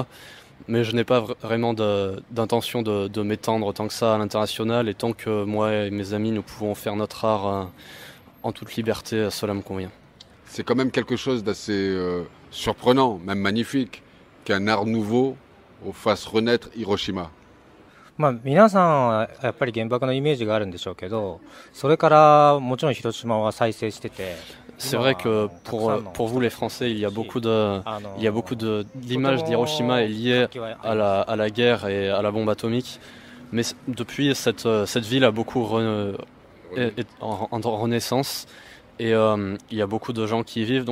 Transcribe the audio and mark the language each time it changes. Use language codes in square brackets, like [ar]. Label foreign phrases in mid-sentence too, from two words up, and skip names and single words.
[fr] Mais je n'ai pas vraiment d'intention de m'étendre tant que ça à l'international, et tant que moi et mes amis nous pouvons faire notre art en toute liberté, cela me convient. C'est quand même quelque chose d'assez surprenant, même magnifique, qu'un art nouveau fasse renaître Hiroshima. [ja] 皆さんはやっぱり原爆のイメージがあるんでしょうけど、それからもちろん広島は再生してて。 [fr] C'est vrai que pour vous les Français, il y a beaucoup d'images d'Hiroshima liées à la guerre et à la bombe atomique. Mais depuis, cette ville a beaucoup est en renaissance, et il y a beaucoup de gens qui y vivent.